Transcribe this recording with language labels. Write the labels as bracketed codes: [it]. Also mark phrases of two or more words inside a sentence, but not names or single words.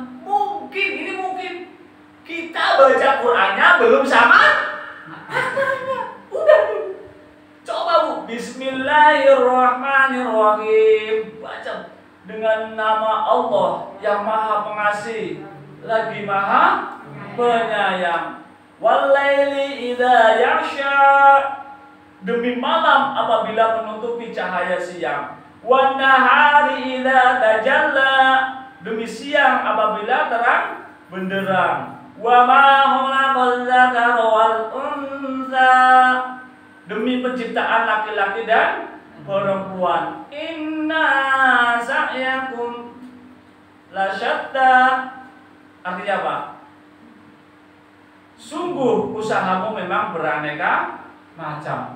[id] Mungkin kita baca Qurannya belum sama maknanya. Udah, Bu. Coba, Bu. Bismillahirrahmanirrahim. Baca dengan nama Allah yang Maha Pengasih lagi Maha Penyayang. [ar] والليل إذا يغشى. [id] Demi malam apabila menutupi cahaya siang. [ar] والنهار إذا تجلى. [id] Demi siang apabila terang benderang. [ar] وما خلق الذكر والأنثى. [id] Demi penciptaan laki-laki dan perempuan. [ar] إن سعيكم لشتى. [id] Artinya apa? Sungguh usahamu memang beraneka macam.